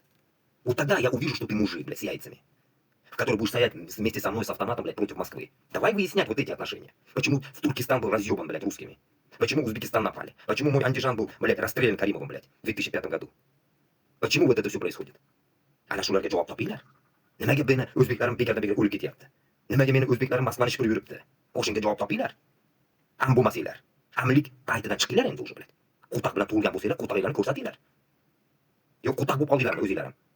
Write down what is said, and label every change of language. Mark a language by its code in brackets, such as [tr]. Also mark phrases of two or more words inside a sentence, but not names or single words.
[ru] Вот тогда я увижу, что ты мужик, блядь, с яйцами, в который будешь стоять вместе со мной с автоматом, блядь, против Москвы. Давай выяснять вот эти отношения. Почему в Туркестан был разъебан, блядь, русскими? Почему в Узбекистан напали? Почему мой Андижан был, блядь, расстрелян Каримовым, блядь, в 2005 году? Почему вот это все происходит? [uz] Ana shularga javob topinglar. Nimaga meni o'zbeklarim bekarda bekor o'lib ketyapti? Nimaga meni o'zbeklarim Moskvani shipirib yuribdi? O'shanga javob topinglar. Am bo'lmasanglar. Amlik paytidan chiqinglar endi o'sha, блядь. Qutaq bilan tug'ilgan bo'lsanglar, qutaqinglarni ko'rsatinglar. Yo'q, qutaq bo'lib qoldinglarmi o'zinglarim?